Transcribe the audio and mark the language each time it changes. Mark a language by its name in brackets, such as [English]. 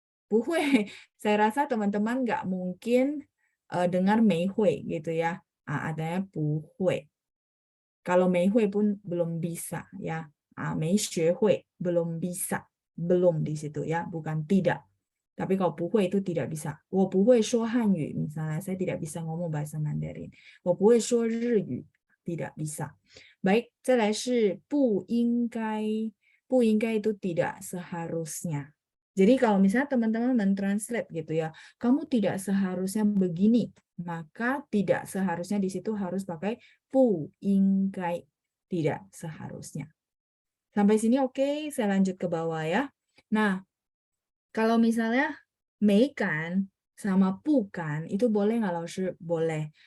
[Indonesian] 不会, saya rasa teman-teman nggak mungkin dengar 没会gitu ya. Adanya 不会.Kalau 没会 pun belum bisa ya. 没学会 belum bisa. Belum di situ ya, bukan tidak. Tapi kalau 不会 itu tidak bisa. [Chinese] 我不会说汉语, [Indonesian] misalnya saya tidak bisa ngomong bahasa Mandarin. [Chinese] 我不会说日语, [Indonesian] tidak bisa. Baik, [Chinese] 再来是不应该. [Indonesian] 不应该 itu tidak seharusnya. Jadi kalau misalnya teman-teman mentranslate gitu ya, kamu tidak seharusnya begini, maka tidak seharusnya di situ harus pakai 不应该, tidak seharusnya. Sampai sini oke, saya lanjut ke bawah ya. Nah, kalau misalnya 没敢 sama 不敢 itu boleh nggak Laoshi? Boleh.